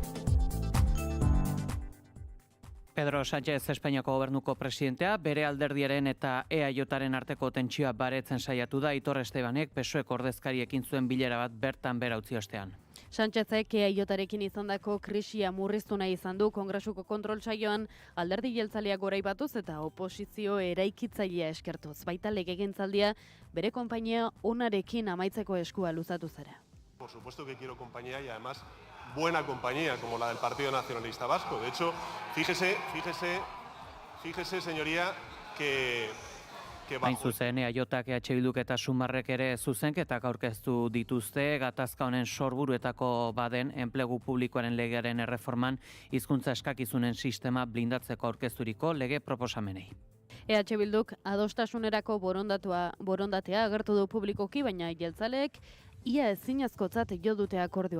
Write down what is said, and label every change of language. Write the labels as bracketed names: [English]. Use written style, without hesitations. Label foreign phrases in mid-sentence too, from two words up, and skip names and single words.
[Basque] Pedro Sánchez Espainiako gobernuko presidentea, bere alderdiaren eta EAJaren arteko tentsioa baretzen saiatu da, Aitor Estebanek PSOEk ordezkariekin zuen bilera bat bertan bera utzi ostean. Sánchezek EAJarekin izandako krisia murriztu nahi izan du Kongresuko kontrol saioan alderdi jeltzaleak goraibatuz eta oposizio eraikitzailea eskertuz. Baita legegintzaldia bere konpainia onarekin amaitzeko eskua luzatu zara. [Spanish] Por supuesto que quiero compañía y además buena compañía como la del Partido Nacionalista Vasco. De hecho, fíjese, señoría, que [Basque] Hain zuzen, EAJak, EH Bilduk eta Sumarrek ere zuzenketak aurkeztu dituzte, gatazka honen sorburuetako baden enplegu publikoaren legearen erreforman hizkuntza eskakizunen sistema blindatzeko aurkezturiko lege proposamenei. EH Bilduk adostasunerako borondatea agertu du publikoki, baina jeltzaleek ia ezinezkotzat jo dute akordioa.